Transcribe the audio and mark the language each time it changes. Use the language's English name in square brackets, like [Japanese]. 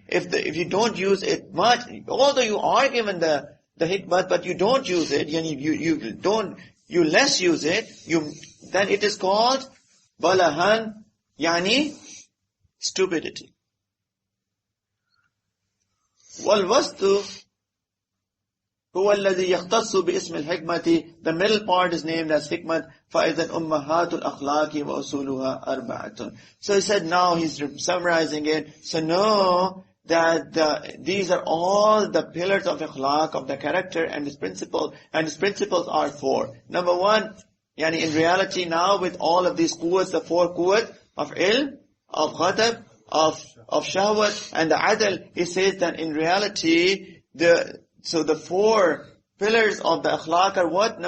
[English] If you don't use it much, although you are given the hikmah, but you don't use it, yani you less use it, then it is called balahan, yani stupidity. [Arabic] Wal wastu هو الذي يختص باسم الحكمة. [English] The middle part is named as hikmat. [Arabic] فإذا أمهات الأخلاق وأصولها أربعة. [English] So he said, now he's summarizing it. So know that these are all the pillars of akhlaq, of the character and his principles. And his principles are four. Number one, yani in reality now with all of these quwwats, the four quwwat of ilm, of ghadab, of shahwat and the adl, he says that in reality, the four pillars of the akhlaq are what?